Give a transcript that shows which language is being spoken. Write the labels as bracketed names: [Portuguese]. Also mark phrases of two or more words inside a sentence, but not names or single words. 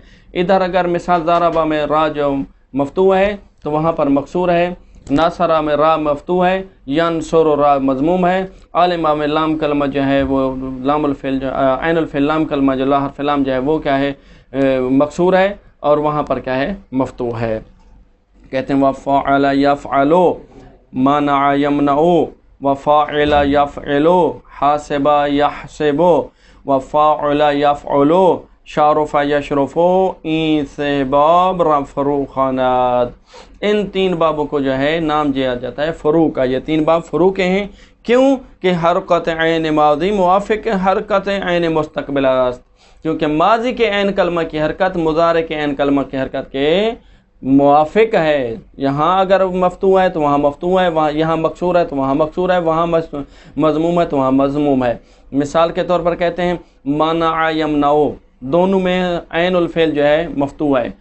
[Urdu] ادھر اگر مثال ضربہ میں را جو مفتوح ہے تو وہاں پر مکسور ہے، ناصرہ میں را مفتوح ہے، ینصر را مضموم ہے، عالمہ میں لام کلمہ جو ہے وہ لام الفعل جو عین الفعل لام کلمہ جو لا حرف لام جو ہے وہ کیا ہے؟ مکسور ہے اور وہاں پر کیا ہے؟ مفتوح ہے۔ کہتے ہیں [Arabic] وفاعل یفعل، منع یمنع، وفاعل یفعل، حاسب یحسب، وفاعل یفعل، شارف یشرف، [Persian] این سے باب فروع خواند۔ [Urdu] ان 3 بابوں کو جو ہے نام دیا جاتا ہے فروع کا۔ یہ 3 باب فروع کے ہیں، کیوں کہ [Persian] حرکت عین ماضی موافق حرکت عین مستقبل است، [Urdu] کیونکہ ماضی کے عین کلمہ کی حرکت مضارع کے عین کلمہ کی حرکت کے موافق ہے۔ یہاں اگر مفتوح ہے تو وہاں مفتوح ہے، وہاں یہاں مکسور ہے تو وہاں مکسور ہے، وہاں مضموم ہے تو وہاں مضموم ہے۔ مثال کے طور پر کہتے ہیں [Arabic] منع یمنع، [Urdu] دونوں میں عین الفعل جو ہے مفتوح ہے۔